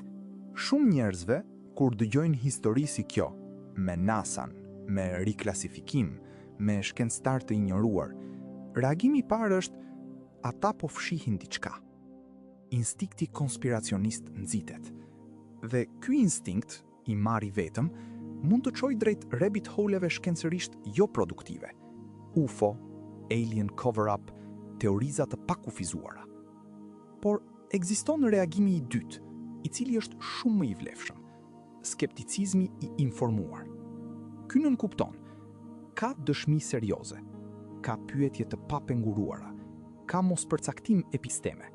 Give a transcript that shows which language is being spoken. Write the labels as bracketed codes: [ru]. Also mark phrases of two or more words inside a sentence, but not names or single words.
[sq] Shumë njerëzve, kur dëgjojnë histori si kjo, me NASA-n, me riklasifikim, me shkencëtar të injoruar, reagimi i parë është: ata po fshihin diçka. Instinkti konspiracionist nxitet. Dhe ky instinkt, i marri vetëm, mund të çojë drejt [en] rabbit hole- [sq] eve shkencërisht jo produktive. [en] UFO, alien cover-up, [sq] teoriza të pakufizuara. Por ekziston reagimi i dytë, i cili është shumë më i vlefshëm: skepticizmi i informuar. Ky nënkupton: ka dëshmi serioze, ka pyetje të papenguruara, ka mos përcaktim episteme.